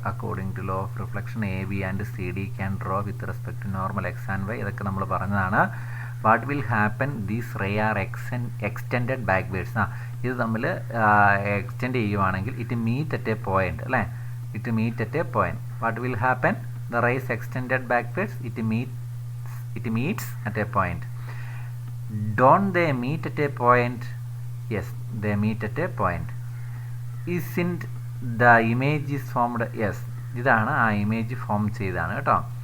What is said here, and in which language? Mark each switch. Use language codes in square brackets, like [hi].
[en] According to law of reflection A B and C D can draw with respect to normal X and Y. [ml] ഇതൊക്കെ നമ്മൾ പറഞ്ഞതാണ്. [en] What will happen? These ray are extended backwards. [ml] ഇത് തമ്മിൽ extend ചെയ്യുവാണെങ്കിൽ [en] It meet at a point അല്ലേ. It meet at a point. What will happen? The rays extended backwards, it meets at a point. Don't they meet at a point? Yes, they meet at a point. Isn't the image is formed? [ml] Yes, ഇതാണ് ആ image form ചെയ്താണ് കേട്ടോ.